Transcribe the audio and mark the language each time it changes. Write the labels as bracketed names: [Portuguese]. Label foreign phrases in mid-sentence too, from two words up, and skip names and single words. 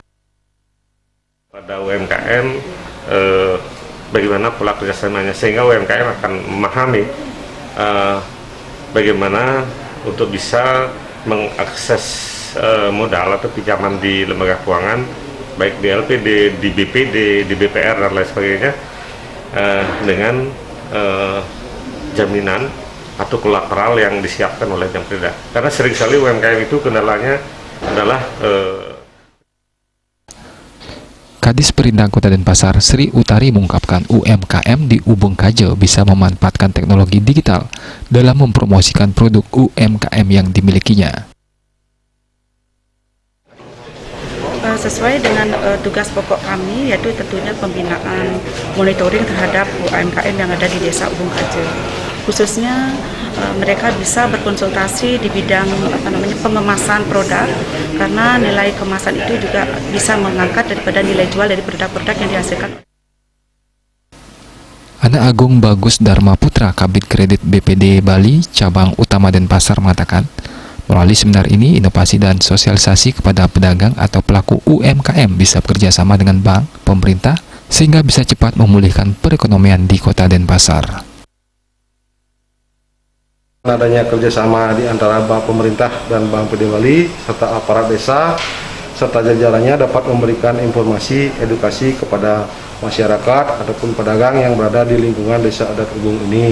[Indonesian] Pada UMKM, bagaimana pola kerjasamanya sehingga UMKM akan memahami bagaimana untuk bisa mengakses modal atau pinjaman di lembaga keuangan baik di LPD, di BPD, di BPR dan lain sebagainya dengan jaminan atau kolateral yang disiapkan oleh Jamkrida. Karena sering sekali UMKM itu kendalanya adalah Kadis Perindak Kota Denpasar Sri Utari mengungkapkan UMKM di Ubung Kaje bisa memanfaatkan teknologi digital dalam mempromosikan produk UMKM yang dimilikinya. Sesuai dengan tugas pokok kami, yaitu tentunya pembinaan monitoring terhadap UMKM yang ada di Desa Ubung Kaje. Khususnya mereka bisa berkonsultasi di bidang pengemasan produk, karena nilai kemasan itu juga bisa mengangkat daripada nilai jual dari produk-produk yang dihasilkan. Ana Agung Bagus Dharma Putra, Kabid Kredit BPD Bali Cabang Utama Denpasar mengatakan, melalui seminar ini, inovasi dan sosialisasi kepada pedagang atau pelaku UMKM bisa bekerja sama dengan bank, pemerintah, sehingga bisa cepat memulihkan perekonomian di Kota Denpasar. Adanya kerjasama di antara bank pemerintah dan Bank PD Bali, serta aparat desa, serta jajarannya dapat memberikan informasi, edukasi kepada masyarakat ataupun pedagang yang berada di lingkungan Desa Adat Ubung ini.